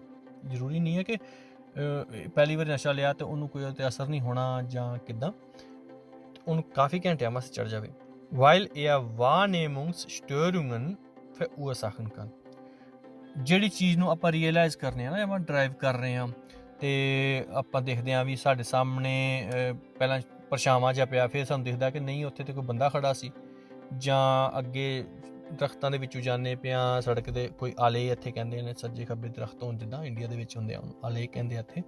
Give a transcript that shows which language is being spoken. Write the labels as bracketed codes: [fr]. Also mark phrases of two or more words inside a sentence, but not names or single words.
[pa] ਜ਼ਰੂਰੀ ਨਹੀਂ ਹੈ ਕਿ ਪਹਿਲੀ ਵਾਰੀ ਨਸ਼ਾ ਲਿਆ ਤੇ ਉਹਨੂੰ ਕੋਈ ਉਹਤੇ ਅਸਰ ਨਹੀਂ ਹੋਣਾ ਜਾਂ ਕਿੱਦਾਂ, ਉਹਨੂੰ ਕਾਫੀ ਘੰਟਿਆਂ ਵਾਸਤੇ ਚੜ ਜਾਵੇ। [de] Weil er Wahrnehmungsstörungen verursachen kann, [pa] ਜਿਹੜੀ ਚੀਜ਼ ਨੂੰ ਆਪਾਂ ਰੀਅਲਾਈਜ਼ ਕਰਨੇ ਆ ਨਾ, ਆਪਾਂ ਡਰਾਈਵ ਕਰ ਰਹੇ ਹਾਂ ਤੇ ਆਪਾਂ ਦੇਖਦੇ ਹਾਂ ਵੀ ਸਾਡੇ ਸਾਹਮਣੇ ਪਹਿਲਾਂ ਪਰਛਾਵਾਂ ਜਿਹਾ ਪਿਆ, ਫਿਰ ਸਾਨੂੰ ਦਿਖਦਾ ਕਿ ਨਹੀਂ ਉੱਥੇ ਤੇ ਕੋਈ ਬੰਦਾ ਖੜਾ ਸੀ, ਜਾਂ ਅੱਗੇ ਦਰਖਤਾਂ ਦੇ ਵਿੱਚੋਂ ਜਾਂਦੇ ਪਿਆ ਸੜਕ ਦੇ, ਕੋਈ ਆਲੇ ਇੱਥੇ ਕਹਿੰਦੇ ਨੇ, ਸੱਜੇ ਖੱਬੇ ਦਰਖਤ ਹੋਣ ਜਿੱਦਾਂ ਇੰਡੀਆ ਦੇ ਵਿੱਚ ਹੁੰਦੇ ਆ, ਉਹਨੂੰ ਆਲੇ ਕਹਿੰਦੇ ਆ ਇੱਥੇ।